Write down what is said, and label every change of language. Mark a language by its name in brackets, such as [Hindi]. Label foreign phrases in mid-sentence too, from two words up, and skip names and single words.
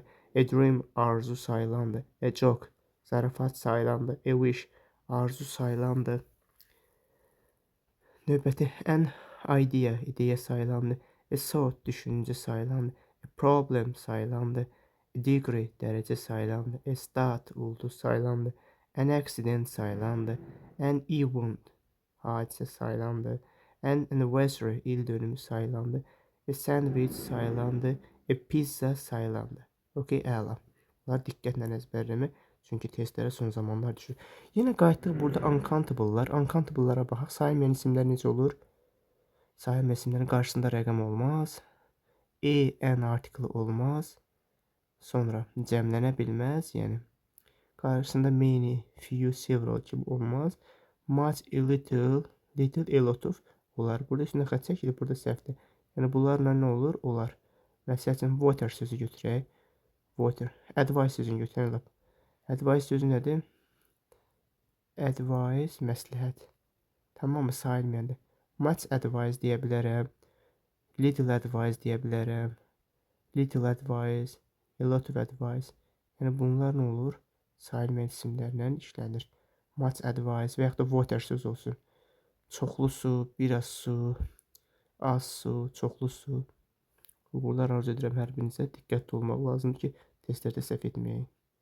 [English] A dream, [Azerbaijani] arzu sayılandır. [English] A joke, [Azerbaijani] zarafat sayılandır. [English] A wish, [Azerbaijani] arzu sayılandır. Növbəti [English] an idea, [Azerbaijani] ideya sayılandır. [English] A thought, [Azerbaijani] düşüncə sayılandır. [English] A problem [Azerbaijani] sayılandır. [English] A degree, [Azerbaijani] dərəcə sayılandır. [English] A start, [Azerbaijani] ulduz sayılandır. [English] An accident [Azerbaijani] sayılandır. [English] An event, [Azerbaijani] hadisə sayılandır. [English] An anniversary, [Azerbaijani] il dönümü sayılandır. [English] A sandwich [Azerbaijani] sayılandır. [English] A pizza [Azerbaijani] sayılandır. Okey, əla. Bunlar diqqətlə əzbərləmə. Çünki testlərə son zamanlar düşür. Yenə qayıtdıq burada uncountable'lar. Uncountable'lara baxaq. Sayılmayan isimlər necə olur? Sayılmayan isimlərin qarşısında rəqəm olmaz. N artiklı olmaz. Sonra cəmlənə bilməz. Yəni qarşısında [English] many, few, several [Azerbaijani] kimi olmaz. [English] Much, a little, little, a lot of olar. [Azerbaijani] Burada üstünə xətt çəkilib, burada səhvdir. Yəni bunlarla nə olur? Olar. Məsəl üçün water sözü götürək. Water. Advice sözünü götürək. Advice sözü nədir? Advice, məsləhət. Tamamı sayılmayandır. [English] Much advice [Azerbaijani] deyə bilərəm. [English] Little advice [Azerbaijani] deyə bilərəm. [English] Little advice, a lot of advice. [Azerbaijani] Yəni bunlar nə olur? Sayılmayan isimlərlə işlənir. [English] Much advice [Azerbaijani] və yaxud da water sözü olsun. Çoxlu su, biraz su, az su, çoxlu su. Uğurlar arzu edirəm hər birinizə. Diqqətli olmaq lazımdır ki, testlərdə səhv etməyək.